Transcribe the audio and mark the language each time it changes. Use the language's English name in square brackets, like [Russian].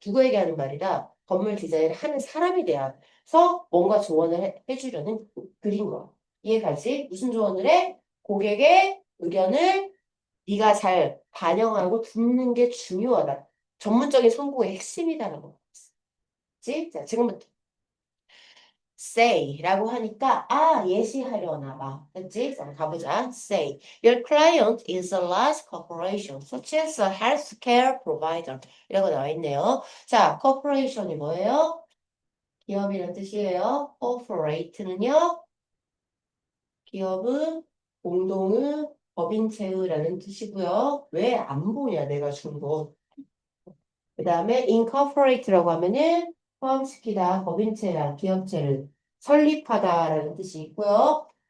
[Korean] 누구에게 하는 말이다? 건물 디자인을 하는 사람에 대해서 뭔가 조언을 해주려는 글인 거야. 이해가지? 무슨 조언을 해? 고객의 의견을 네가 잘 반영하고 듣는 게 중요하다. 전문적인 성공의 핵심이다라는 거. 그치? 자, 지금부터 say라고 하니까 예시하려나 봐. 그치? 자, 가보자. say. [English] Your client is a large corporation, such as a healthcare provider. [Korean] 이라고 나와 있네요. 자, corporation이 뭐예요? 기업이란 뜻이에요. corporate는요, 기업은, 공동의, 법인체의라는 뜻이고요. 왜 안 보냐, 내가 준 거. 그 다음에 incorporate라고 하면은 포함시키다, 법인체랑 기업체를 설립하다라는 뜻이 있고요.